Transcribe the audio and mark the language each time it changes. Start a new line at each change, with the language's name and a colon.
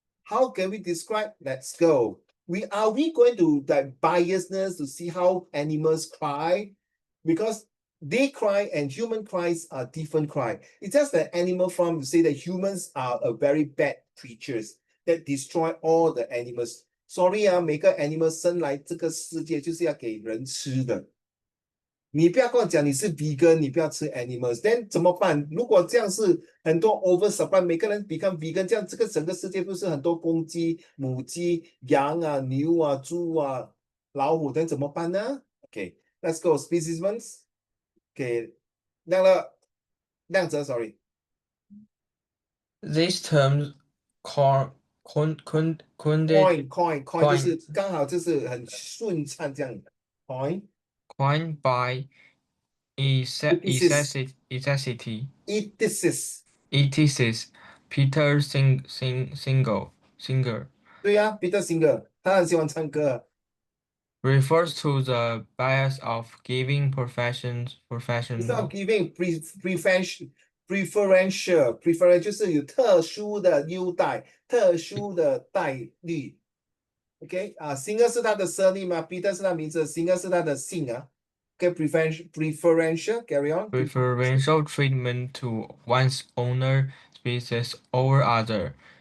English: How can we describe? Let's go. Are we going to like biasness to see how animals cry? Because they cry and human cries are different cry. It's just that animal farm to say that humans are a very bad creatures that destroy all the animals. Sorry
Chinese: 啊，每个 animal 生来这个世界就是要给人吃的。你不要跟我讲你是 vegan，你不要吃 animals，
English: then
Chinese: 怎么办？如果这样是很多 oversupply，每个人
English: become vegan，
Chinese: 这样这个整个世界不是很多公鸡、母鸡、羊啊、牛啊、猪啊、老虎，等怎么办呢？
English: OK，let's go specimens。
Chinese: OK，亮泽，sorry。
English: These terms coined
Chinese: coin 就是刚好就是很顺畅这样，coin
English: coined by ethicist ethicist ethicist Peter Singer.
Chinese: 对呀，Peter Singer 他很喜欢唱歌。
English: Refers to the bias of giving It's professional not giving preferential
Chinese: 就是有特殊的优待、特殊的待遇。 OK 啊，Singer 是他的 surname 吗？Peter 是他名字，Singer 是他的姓啊。
English: OK preferential carry on preferential treatment to one's owner species over other.